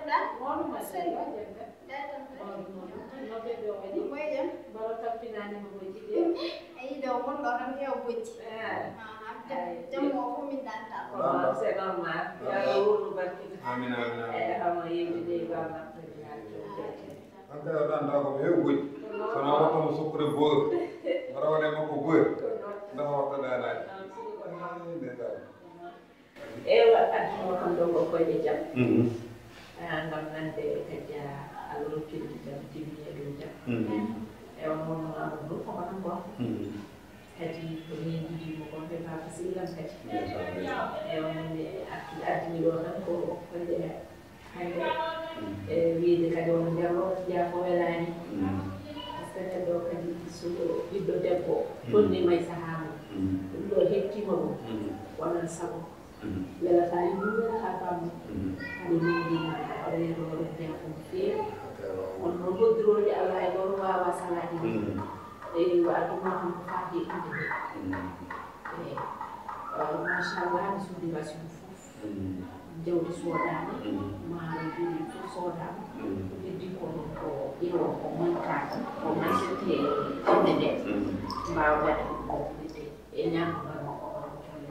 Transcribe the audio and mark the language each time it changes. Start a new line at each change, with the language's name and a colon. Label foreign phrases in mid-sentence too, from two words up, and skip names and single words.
Fula: Amin. Ante ɗan ko heewi goƴƴi sono wattamo sukkude boor mbaɗa waɗe makko boor ndax watta ɗanaji Ewa adduno kam ɗo ko koyɗe jam ngam nande kadi a lortirde jam timmi e dow jam ewa mono Amadou ko hono gon kadi ko min jidimo kon ɓe papa sillam kadi ewa nande addini ɗo tan ko koyɗe hande e wiide kadi wono nder o jeeya ko welani par ce que neɗɗo kadi so ɓiɗɗo debbo tonnima e sahama ɗum ɗo hettima ɗum wonan sago welata yimɓe ha bammo haɗo mindima reeɗo waɗo jeeya ko feewi on no goddirode Allah e ɗon wawa salade ɗum e waɗuma tan ko faabi inde nde machallah mi soodimasi ɗum fof jawdi soodani maaro joni fof soodama ko heddi ko ɗon ko ƴeewo ko montaka ko masete inde nde mbawa waɗa ɗum moɓɓite e ñamdugal makko on tolle